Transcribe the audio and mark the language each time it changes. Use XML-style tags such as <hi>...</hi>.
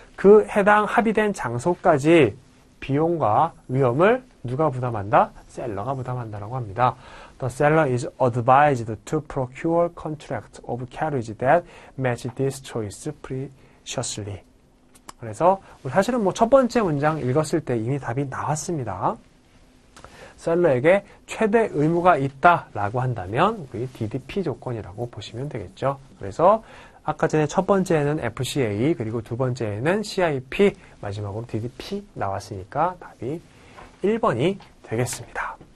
<ko>그 해당 합의된 장소까지 비용과 위험을 누가 부담한다? 셀러가 부담한다라고 합니다.</ko> <en>The seller is advised to procure contract of carriage that match this choice preciously.</en> <ko>그래서 사실은 뭐 첫 번째 문장 읽었을 때 이미 답이 나왔습니다. 셀러에게 최대 의무가 있다라고 한다면 우리 DDP 조건이라고 보시면 되겠죠. 그래서 아까 전에 첫 번째는 FCA 그리고 두 번째는 CIP 마지막으로 DDP 나왔으니까 답이 1번이 되겠습니다.</ko>